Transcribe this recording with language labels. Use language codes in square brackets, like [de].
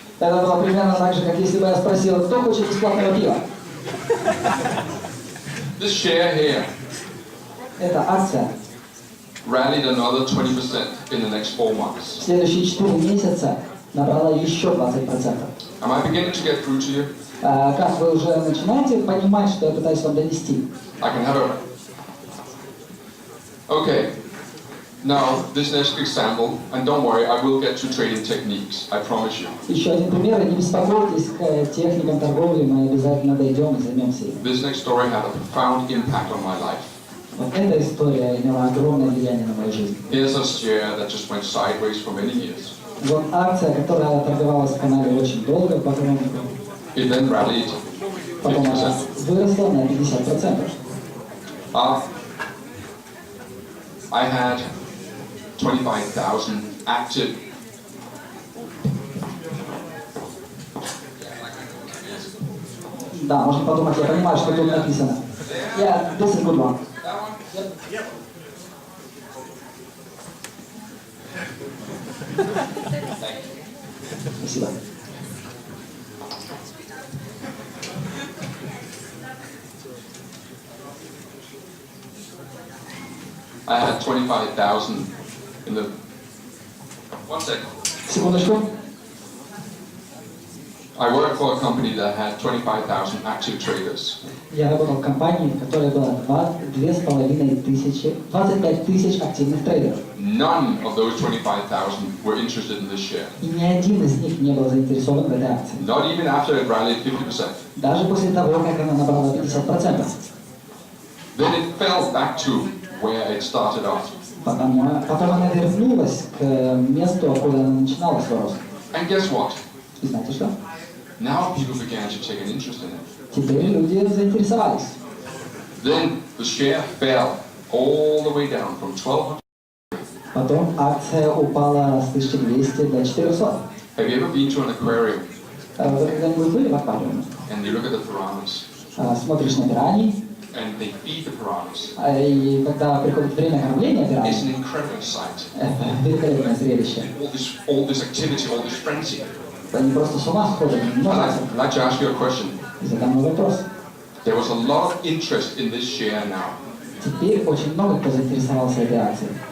[ru] Это было примерно так же, как если бы я спросил, кто хочет бесплатного пива? [en] This share here [ru] Эта акция [en] rallied another 20% in the next 4 [ru] в [en] months. [ru] следующие 4 месяца набрала еще 20%. [en] Am I beginning to get through to you? [ru] Как вы уже начинаете понимать, что я пытаюсь вам донести? [en] I can have a... Okay. Now, this next example, and don't worry, I will get to trading techniques, I promise you. [ru] Еще один пример, и не беспокойтесь, к техникам торговли мы обязательно дойдем и займемся им. [en] This next story had a profound impact on my life. [ru] Вот эта история имела огромное влияние на мою жизнь. [en] Here's a share that just went sideways for many years. [ru] Вот акция, которая торговалась в канале очень долго, потом [en] It then rallied [ru] она [en] 50%. [ru] выросла на 50%. [en] I had 25,000 active. [ru] Да, можно подумать, я понимаю, что тут написано. [en] Yeah, this is a good one. Yep. [ru] Спасибо. [en] I had 25,000 in the... One second. [ru] Секундочку. [en] I worked for a company that had 25,000 active traders. [ru] Я работал в компании, в которой было 25 тысяч активных трейдеров. [en] None of those 25,000 were interested in this share. [ru] И ни один из них не был заинтересован в этой акции. [en] Not even after it rallied 50%. [ru] Даже после того, как она набрала 50%. [en] Then it fell back to where it started off. [ru] Потом она вернулась к месту, откуда она начинала свой рост. [en] And guess what? [ru] И знаете что? [en] Now people began to take an interest in it. [ru] Теперь люди заинтересовались. [en] Then the share fell all the way down from 1,200. [ru] Потом акция упала с 1200 до 400. [en] Have you ever been to an aquarium [ru] Вы когда-нибудь были в аквариуме? [en] and you look at the piranhas [ru] Смотришь на пираний, [en] and they feed the piranhas? [ru] и когда приходит время кормления [en] It's [ru] пираний, [en] an incredible sight. [ru] это великолепное зрелище. [en] All this activity, all this frenzy. [ru] Они просто с ума сходят. [en] I'd like to ask you a question. [ru] И задам мой вопрос. [en] There was a lot of interest in this share now. [ru] Теперь очень много кто заинтересовался этой акцией.